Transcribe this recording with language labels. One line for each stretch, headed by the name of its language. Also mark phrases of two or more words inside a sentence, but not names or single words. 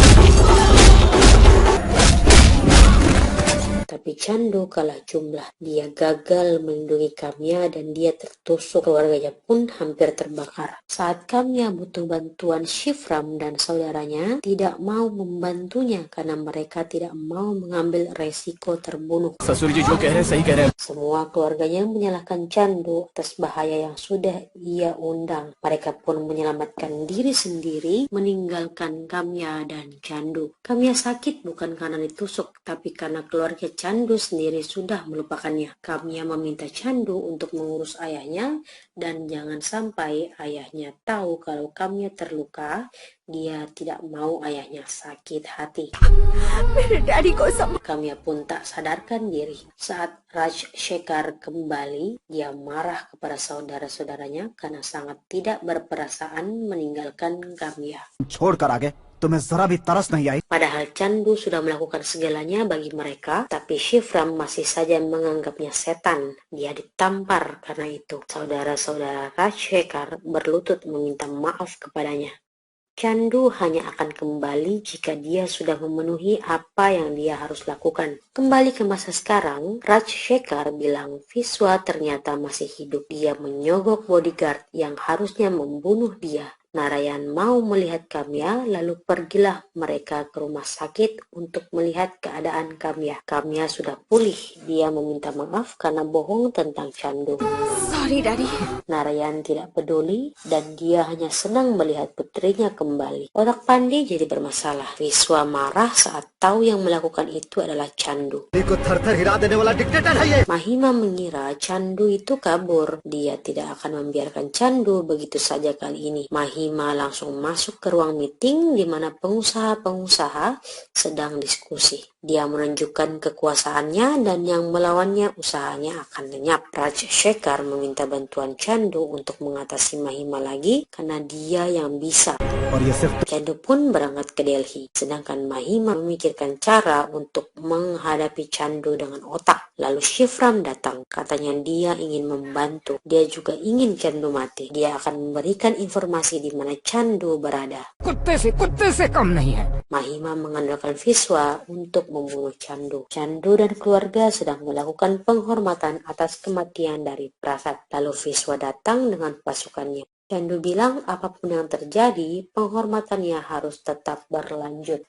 Indonesian: Tapi Chandu kalah jumlah. Dia gagal melindungi Kamya dan dia tertusuk. Keluarganya pun hampir terbakar. Saat Kamya butuh bantuan, Shivram dan saudaranya tidak mau membantunya karena mereka tidak mau mengambil resiko terbunuh.
Hindi: ससुर जी जो कह रहे हैं सही कह रहे हैं।
Indonesian: Semua keluarganya menyalahkan Chandu atas bahaya yang sudah ia undang. Mereka pun menyelamatkan diri sendiri, meninggalkan Kamya dan Chandu. Kamya sakit bukan karena ditusuk, tapi karena keluarga Chandu sendiri sudah melupakannya. Kamya meminta Chandu untuk mengurus ayahnya dan jangan sampai ayahnya tahu kalau Kamya terluka. Dia tidak mau ayahnya sakit hati.
Hindi: मेरे डैडी को
Indonesian: Kamya pun tak sadarkan diri. Saat Raj Shekhar kembali, dia marah kepada saudara-saudaranya karena sangat tidak berperasaan meninggalkan Kamya.
Hindi: छोड़कर आ गए, तुम्हें जरा भी तरस नहीं आई?
Indonesian: Padahal Chandu sudah melakukan segalanya bagi mereka, tapi Shivram masih saja menganggapnya setan. Dia ditampar karena itu. Saudara-saudara Raj Shekhar berlutut meminta maaf kepadanya. Chandu hanya akan kembali jika dia sudah memenuhi apa yang dia harus lakukan. Kembali ke masa sekarang, Raj Shekhar bilang Viswa ternyata masih hidup. Dia menyogok bodyguard yang harusnya membunuh dia. Narayan mau melihat Kamya, lalu pergilah mereka ke rumah sakit untuk melihat keadaan Kamya. Kamya sudah pulih. Dia meminta maaf karena bohong tentang Chandu.
English: Sorry daddy.
Indonesian: Narayan tidak peduli dan dia hanya senang melihat putrinya kembali. Otak Pandi jadi bermasalah. Viswa marah saat tahu yang melakukan itu adalah Chandu.
Hindi: को थर थर हिला देने वाला डिक्टेटर है ये।
Indonesian: Mahima mengira Chandu itu kabur. Dia tidak akan membiarkan Chandu begitu saja kali ini. Mahima langsung masuk ke ruang meeting di mana pengusaha-pengusaha sedang diskusi. Dia menunjukkan kekuasaannya dan yang melawannya usahanya akan lenyap. Raj Shekhar meminta bantuan Chandu untuk mengatasi Mahima lagi karena dia yang bisa.
Hindi: और ये सिर्फ
Indonesian: Chandu pun berangkat ke Delhi, sedangkan Mahima memikirkan cara untuk menghadapi Chandu dengan otak. Lalu Shivram datang, katanya dia ingin membantu. Dia juga ingin Chandu mati. Dia akan memberikan informasi di mana Chandu berada.
Hindi: कुत्ते से कम नहीं है।
Indonesian: Mahima mengandalkan Viswa untuk membunuh Chandu. Chandu dan keluarga sedang melakukan penghormatan atas kematian dari Prasad. Lalu Viswa datang dengan pasukannya. Chandu bilang apapun yang terjadi, penghormatannya harus tetap berlanjut.